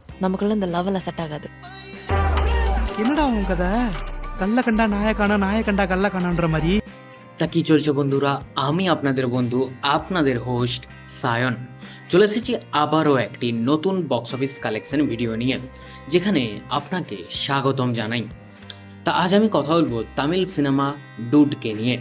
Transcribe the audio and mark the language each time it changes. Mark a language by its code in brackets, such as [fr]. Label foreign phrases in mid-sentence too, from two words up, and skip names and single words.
[ta] நமக்குள்ள இந்த லவ் எல்லாம் செட் ஆகாது. என்னடா உன் கதை? கல்ல கண்டா நாய காணா, நாய கண்டா கல்ல காணான்ற மாதிரி. [bn] তা কি চলছে বন্ধুরা, আমি আপনাদের বন্ধু আপনাদের হোস্ট সায়ন চলে এসেছি আবারও একটি নতুন [en] box office collection video [bn] নিয়ে, যেখানে আপনাকে স্বাগতম জানাই। তা আজ আমি কথা বলবো তামিল সিনেমা ডুডকে নিয়ে।